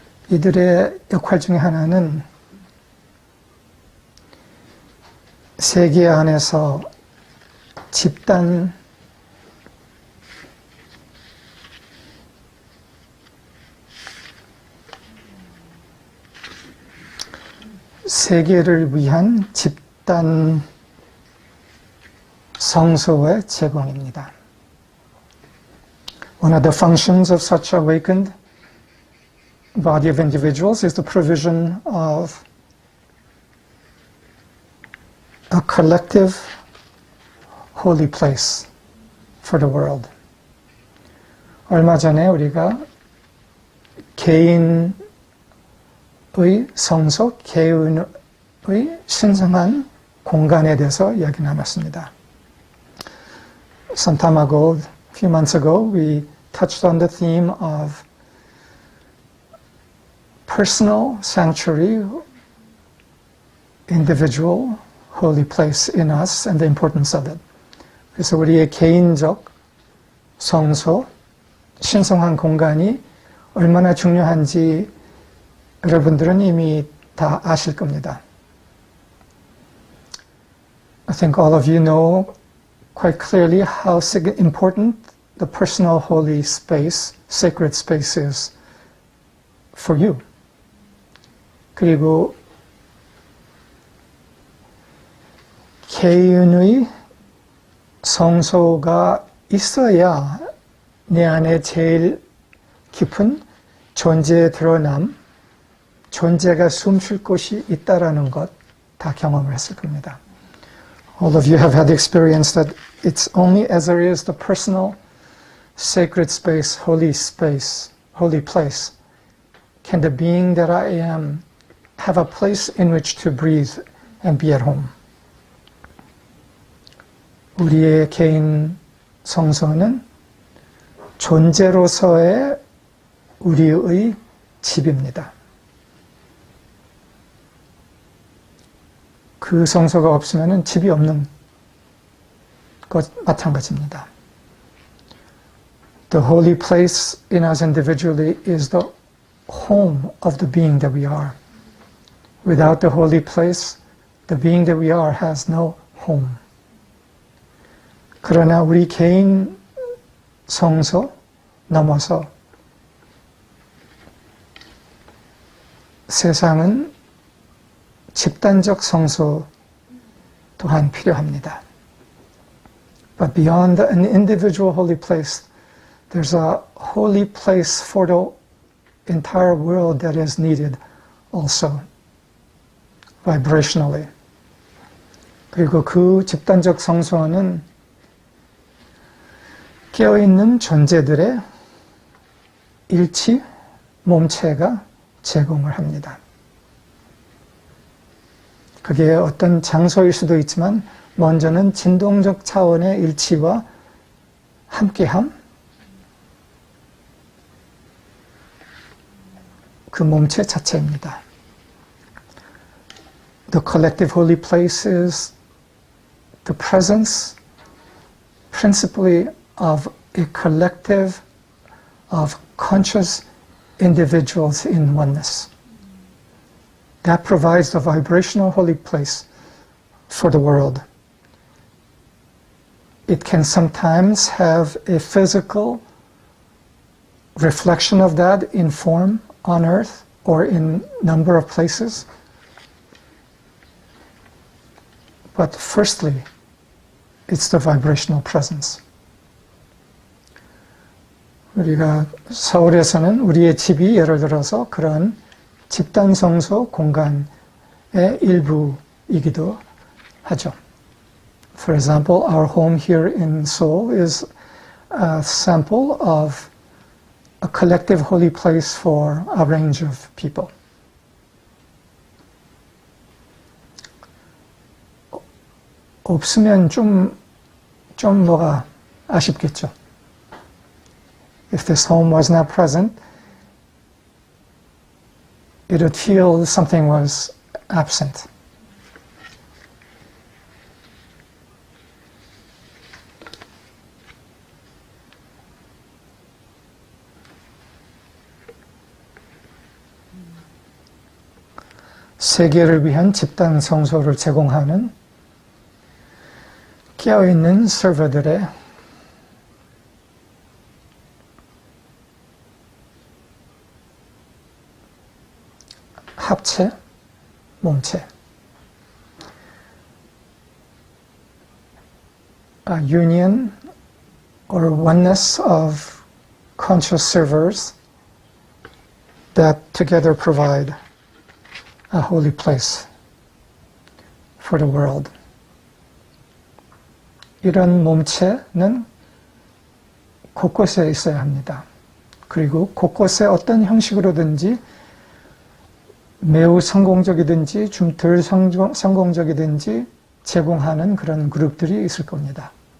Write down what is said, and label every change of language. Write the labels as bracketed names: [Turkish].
[Korean] 이들의 역할 중에 하나는 세계 안에서 집단 세계를 위한 집단 성소의 제공입니다. [English] One of the functions of such awakened body of individuals is the provision of a collective holy place for the world. [Korean] 얼마 전에 우리가 개인의 성소, 개인의 신성한 공간에 대해서 이야기 나눴습니다. [English] Some time ago, a few months ago, we touched on the theme of personal sanctuary, individual holy place in us and the importance of it. [Korean] 그래서 우리의 개인적 성소, 신성한 공간이 얼마나 중요한지 여러분들은 이미 다 아실 겁니다. [English] I think all of you know quite clearly how important the personal holy space, sacred space is for you. [Korean] 그리고 개인의 성소가 있어야 내 안에 제일 깊은 존재의 드러남, 존재가 숨쉴 곳이 있다라는 것 다 경험을 했을 겁니다. [English] All of you have had the experience that it's only as there is the personal, sacred space, holy place, can the being that I am have a place in which to breathe and be at home. [Korean] 우리의 개인 성소는 존재로서의 우리의 집입니다. 그 성소가 없으면 집이 없는 것 마찬가지입니다. [English] The holy place in us individually is the home of the being that we are. Without the holy place, the being that we are has no home. [Korean] 그러나 우리 개인 성소 넘어서 세상은 집단적 성소 또한 필요합니다. [English] But beyond an individual holy place, there's a holy place for the entire world that is needed also, vibrationally. [Korean] 그리고 그 집단적 성소는 깨어있는 존재들의 일치, 몸체가 제공을 합니다. 그게 어떤 장소일 수도 있지만 먼저는 진동적 차원의 일치와 함께함, 그 몸체 자체입니다. [English] The collective holy place is the presence principally of a collective of conscious individuals in oneness. That provides the vibrational holy place for the world. It can sometimes have a physical reflection of that in form on earth or in number of places. But firstly, it's the vibrational presence. [Korean] 우리가 서울에서는 우리의 집이 예를 들어서 그런 집단 성소 공간의 일부이기도 하죠. [English] For example, our home here in Seoul is a sample of a collective holy place for a range of people. [Korean] 없으면 좀 뭐가 아쉽겠죠. [English] If this home was not present, it would feel something was absent. [Korean] 세계를 위한 집단 성소를 제공하는 깨어있는 서버들의 합체, 몸체. [English] A union or oneness of conscious servers that together provide a holy place for the world. [Korean] 이런 몸체는 곳곳에 있어야 합니다. 그리고 곳곳에 어떤 형식으로든지 매우 성공적이든지 좀 덜 성공적이든지 제공하는 그런 그룹들이 있을 겁니다.